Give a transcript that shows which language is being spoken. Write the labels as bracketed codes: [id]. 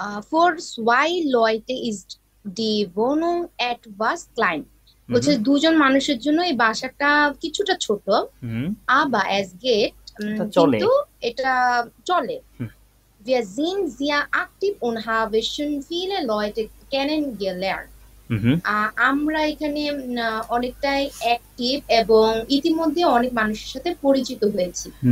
[de] For zwei Leute ist die Wohnung etwas klein. [bn] বলছে দুজন মানুষের জন্য এই বাসাটা কিছুটা ছোট, [de] aber es geht, [bn] কিন্তু এটা চলে। [de] Wir sind sehr aktiv und haben schon viele Leute kennengelernt. [bn] আমরা এখানে অনেকটাই অ্যাক্টিভ এবং ইতিমধ্যে অনেক মানুষের সাথে পরিচিত হয়েছি।